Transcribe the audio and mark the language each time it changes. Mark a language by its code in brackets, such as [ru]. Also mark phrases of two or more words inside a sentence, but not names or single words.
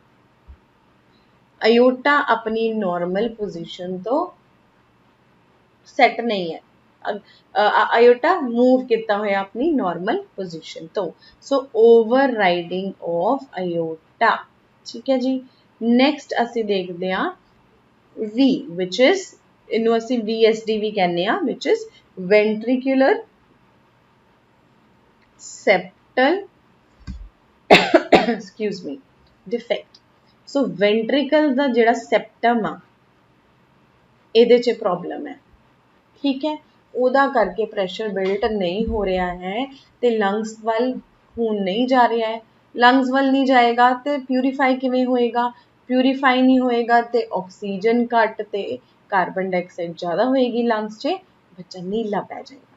[pa] ਅਯੋਟਾ ਆਪਣੀ [en] normal position [pa] ਤੋਂ ਸੈੱਟ ਨਹੀਂ ਹੈ, ਅਯੋਟਾ ਮੂਵ ਕੀਤਾ ਹੋਇਆ ਆਪਣੀ [en] normal position [pa] ਤੋਂ, ਸੋ [en] over riding of aorta. [pa] ਠੀਕ ਹੈ ਜੀ, ਨੈਕਸਟ ਅਸੀਂ ਦੇਖਦੇ ਹਾਂ V, [en] which is [pa] ਇਹਨੂੰ ਅਸੀਂ VSD ਵੀ ਕਹਿੰਦੇ ਆ, [en] which is ventricular septal excuse me defect। [pa] ਸੋ ventricle ਦਾ ਜਿਹੜਾ septum ਆ, ਇਹਦੇ 'ਚ ਪ੍ਰੋਬਲਮ ਹੈ। ਠੀਕ ਹੈ, ਉਹਦਾ ਕਰਕੇ [en] pressure built [pa] ਨਹੀਂ ਹੋ ਰਿਹਾ ਹੈ, ਤੇ ਲੰਗਸ ਵੱਲ ਖੂਨ ਨਹੀਂ ਜਾ ਰਿਹਾ ਹੈ। ਲੰਗਸ ਵੱਲ ਨਹੀਂ ਜਾਏਗਾ ਤੇ ਪਿਊਰੀਫਾਈ ਕਿਵੇਂ ਹੋਏਗਾ, ਪਿਊਰੀਫਾਈ ਨਹੀਂ ਹੋਏਗਾ ਤੇ ਆਕਸੀਜਨ ਘੱਟ ਤੇ [en] carbon dioxide [pa] ਜ਼ਿਆਦਾ ਹੋਏਗੀ ਲੰਗਸ 'ਚ, ਬੱਚਾ ਨੀਲਾ ਪੈ ਜਾਏਗਾ।